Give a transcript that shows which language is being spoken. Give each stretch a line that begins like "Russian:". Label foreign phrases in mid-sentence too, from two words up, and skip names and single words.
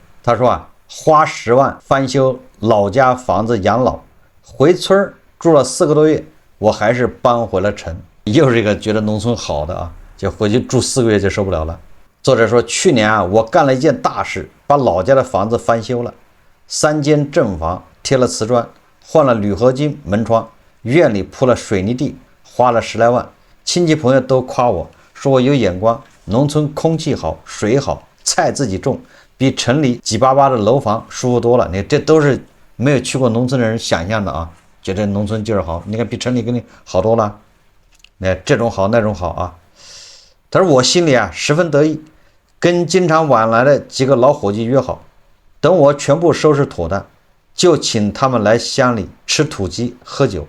Chinese: 他說花10萬翻修老家房子養老，回村住了4個多月，我還是搬回了城。又是一個覺得農村好的就回去住4個月就受不了了。作者說，去年我幹了一件大事，把老家的房子翻修了，3 間正房貼了瓷磚，換了鋁合金門窗，院裡鋪了水泥地，花了10來萬。親戚朋友都誇我，說我有眼光，農村空氣好，水好，菜自己種，比城裡擠巴巴的樓房舒服多了。你這都是沒有去過農村的人想象的覺得農村就是好，你看比城裡給你好多了，這種好那種好他說我心裡十分得意，跟經常往來的幾個老夥計約好，等我全部收拾妥當，就請他們來鄉裡吃土雞喝酒。